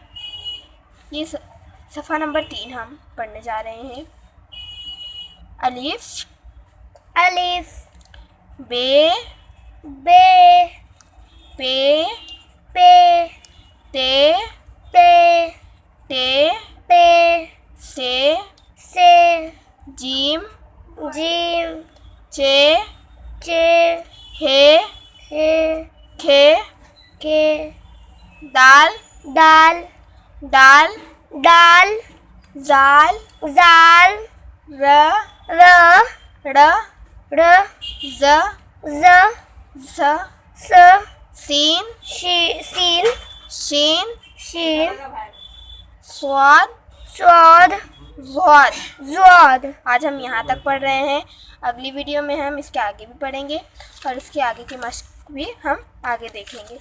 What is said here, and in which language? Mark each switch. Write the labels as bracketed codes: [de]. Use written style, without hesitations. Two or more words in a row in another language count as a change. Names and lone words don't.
[hi] ये सफ़ा नंबर 3 हम पढ़ने जा रहे हैं। अलिफ अलिफ बे बे पे पे ते ते ते पे से जीम जीम चे चे हे हे खे के दाल दाल दाल दाल जाल जाल र र ड़ र ज ज स स सीन सीन शीन शीन स्वाद स्वाद ज़ाद। ज़ाद। आज हम यहाँ तक पढ़ रहे हैं। अगली वीडियो में हम इसके आगे भी पढ़ेंगे और इसके आगे की मश्क भी हम आगे देखेंगे।